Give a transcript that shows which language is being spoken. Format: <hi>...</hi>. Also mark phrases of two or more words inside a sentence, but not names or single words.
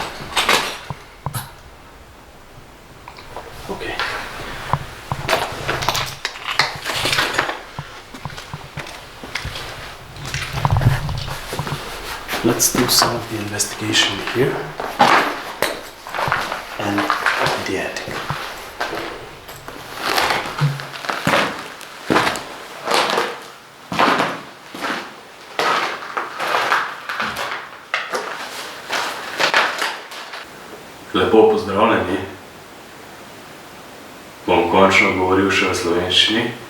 <en>Okay. Let's do some of the investigation here and in the attic.</en> <sl>Lepo pozdravljeni. Bom končno govoril še v slovenščini.</sl>